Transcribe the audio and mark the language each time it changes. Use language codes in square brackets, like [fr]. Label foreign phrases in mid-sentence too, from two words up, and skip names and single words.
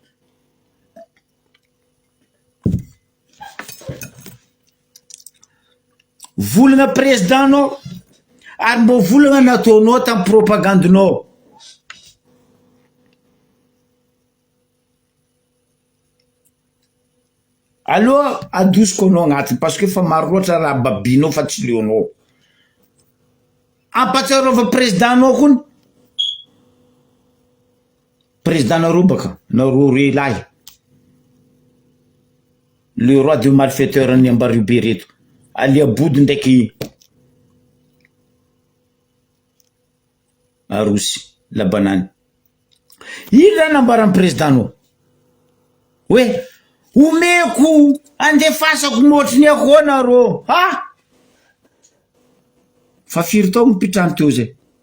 [mg] volagna président anao ary mbo volagna nataonao tamin'ny propagandinao aloha adosiko anao agnatiny [fr] parce que [mg] fa maro loatra raha babinao fa tsy leonao ampatsiarova président anao kony président nareo baka nareo relahy [fr] le roi de malfaiteur [mg] any Ambaribe reto Aliabody ndraiky Arosy Labanany ino raha nambaran'ny président anao hoe omeko andefasako motriny akona rô fa firy tao mipitrano teo zay